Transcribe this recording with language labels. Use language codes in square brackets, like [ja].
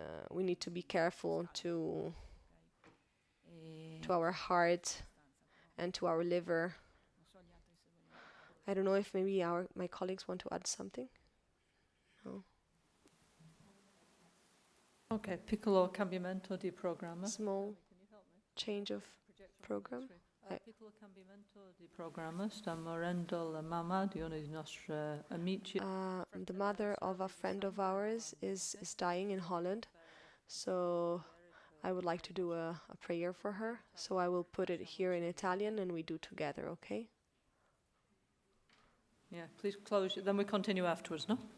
[en] we need to be careful to our heart and to our liver. I don't know if maybe my colleagues want to add something. No. [it] Okay, piccolo cambiamento di programma. [en] Small change of program. [it] Piccolo cambiamento di programma. Sta morendo la mamma di una dei nostri amici. [en] The mother of a friend of ours is dying in Holland, so I would like to do a prayer for her. So I will put it here in Italian and we do together, okay? Yeah, please close it. Then we continue afterwards, no?